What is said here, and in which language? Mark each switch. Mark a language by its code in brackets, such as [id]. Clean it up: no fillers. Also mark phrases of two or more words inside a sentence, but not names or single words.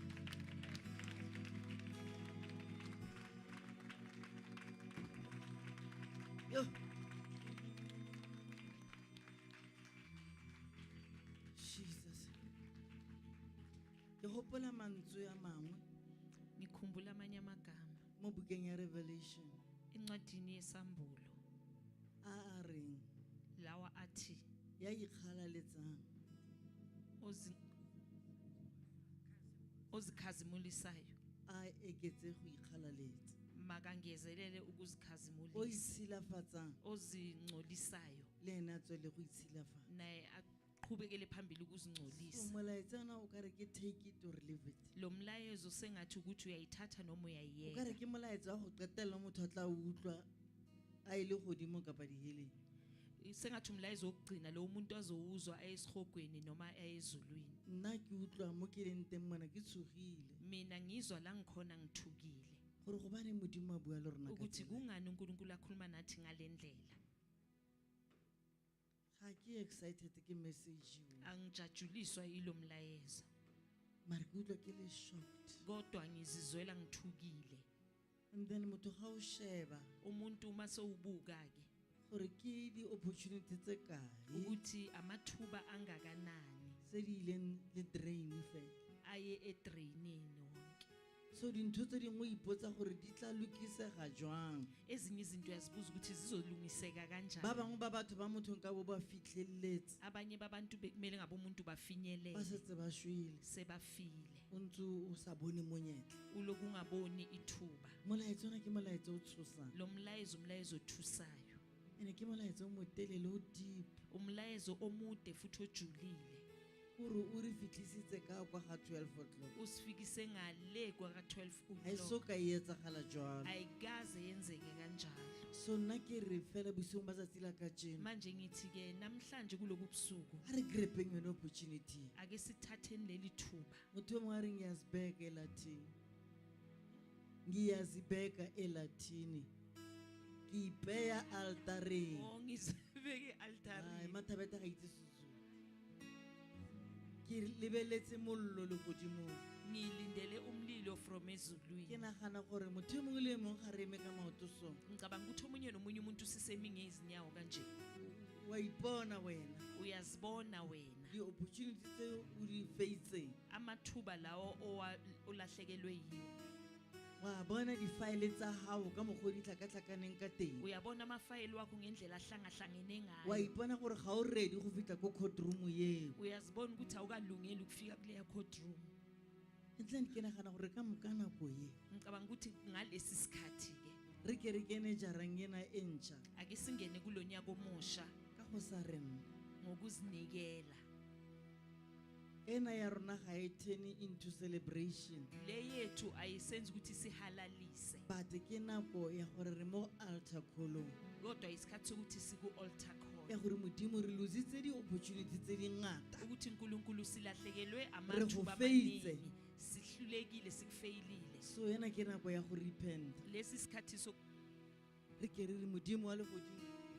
[tn] Yo. Jesus. Ke hopola mantswe a mangwe [zu] Ngikhumbula amanye amagama [tn] mo bukeng ya Revelation [zu] encwadini yesambulo [tn] a reng [zu] lawa athi [tn] ya ikgalaletsang [zu] ozikhazimulisayo [tn] a eketse go ikgalaletsa [zu] makangezelele [tn] o [zu] ukuzikhazimulisa [tn] itshilafatsang [zu] ozingcolisayo [tn] le ena tswele go itshilafatsa [zu] naye aqhubekele phambili so ukuzingcolisa [tn] molaetsana o kare ke [en] take it or leave it [zu] lo mlayezo sengathi ukuthi uyayithatha noma [tn] o [zu] uyayiyeka [tn] kare ke molaetsa wa go qetella motho a tla utlwa a ile godimo kapa diheleng [zu] sengathi umlayezo wokugcina lo umuntu azowuzwa esihogweni noma ezulwini [tn] nna ke utlwa mo ke leng teng mona ke tshogile [zu] mina ngizwa la ngikhona ngithukile [tn] gore go bane modimo a bua le rona ka [zu] ukuthi [tn] tsela. [zu] kungani uNkulunkulu akhuluma nathi ngalendlela [tn] ga ke excited ke message yo [zu] angijajuliswa ilo mlayezo [tn] mara ke utlwa ke le shocked [zu] kodwa ngizizwela ngithukile [en] and then [tn] motho ga o sheba [zu] umuntu uma sewubuka ke [tn] gore ke di-opportunity tse kae [zu] ukuthi amathuba angakanani [tn] tse di ileng le drain fela [zu] aye edrainini wonke [tn] so dintho tse dingwe o ipotsa gore di tla lokisega jwang [zu] ezinye izinto yazibuza ukuthi zizolungiseka [tn] ba [zu] kanjani [tn] bangwe ba batho ba motho nka bo ba fitlheletse [zu] abanye babantu bekumele ngabe umuntu [tn] ba [zu] bafinyelele [tn] setse ba shwele [zu] sebafile [tn] o ntse o sa bone monyetla [zu] ulokungaboni ithuba [tn] molaetsa ona ke molaetsa o tshosang [zu] lo mlayezo othusayo [tn] ene ke molaetsa o motelele o deep [zu] umlayezo omude futhi ojulile [tn] gore o re fitlhisitse ka kwa ga 12 o'clock [zu] usifikise ngale kwa 12 [tn] ga e so o'clock ka e etsagala jalo [zu] ayikaze yenzeke kanjalo [tn] so nna ke re fela bosiong ba tsatsi la ka jeno [zu] manje ngithi ke namhlanje kulobu busuku [tn] a re grepeng yone opportunity [zu] ake sithatheni leli thuba [tn] motho omwe a re [zu] ngiyazibheka elatini ngiyazibheka elatini [tn] ke ipeya altareng [zu] ngizibeke [tn] ai [zu] altari [tn] mathabeta ga itse sezulu ke lebeletse mollo le godimo [zu] ngilindele umlilo from [tn] ke [zu] ezulwini [tn] nagana gore motho o mongwe le mongwe ga re eme ka maoto sona [zu] ngicabanga ukuthi omunye nomunye umuntu sisemi ngezinyawo kanje [tn] wa ipona wena [zu] uyazibona wena [tn] di-opportunity tse o di feitseng [zu] amathuba lawo olahlekelwe yiwo [tn] wa bona di-file tsa gago ka mokgwa o di tlhakatlhakaneng ka teng [zu] uyabona amafayili wakho ngendlela ahlangahlangene [tn] wa [zu] ngayo [tn] ipona gore ga o ready go fitlha ko courtroom eo [zu] uyazibona ukuthi awukalungeli ukufika kuleya courtroom [tn] entleng ke nagana gore ka moka nako e [zu] ngicabanga ukuthi ngalesi sikhathi ke [tn] re ke re kene jarang ena e ntšha [zu] ake singene kulo nyaka omusha [tn] ka go sa re nna [zu] ngokuzinikela [tn] ena ya rona ga e [en] turn into celebration [zu] le yethu ayisenzi ukuthi sihalalise [tn] but ke nako ya gore re mo [en] altar callong [zu] kodwa isikhathi sokuthi siku-altar call [tn] ya gore modimo re lositse di-opportunity tse di ngata [zu] ukuthi uNkulunkulu silahlekelwe [tn] Re [zu] amathuba [tn] go feitse. [zu] amaningi, sihlulekile, sikufeyilile. [tn] so yena ke nako ya go repent [zu] Lesi sikhathi [tn] re ke re re modimo wa legodimo